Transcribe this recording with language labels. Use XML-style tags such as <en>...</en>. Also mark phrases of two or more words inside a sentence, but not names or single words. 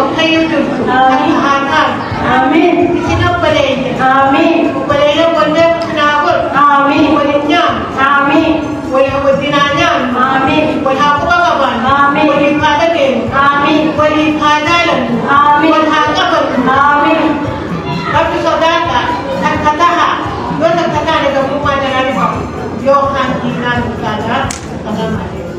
<om>Yusuf. Hakan. Amin. Isin obboleeyya. Amin. Obboleeyya wanda naabur. Amin. Waliin nyaan. Amin. Waliin nyaan. Amin. Wal haa quba qaban. Amin. Waliif haa dhageenu. Amin. Waliif haa jaalannu. Amin. Wal haa qabannu. Amin. Rabbi sodaata. Takka taha. Yoo takka taane gabrummaa jalaa dhufamu. Yoo kan diinaan dhugaataa akkasuma.</om>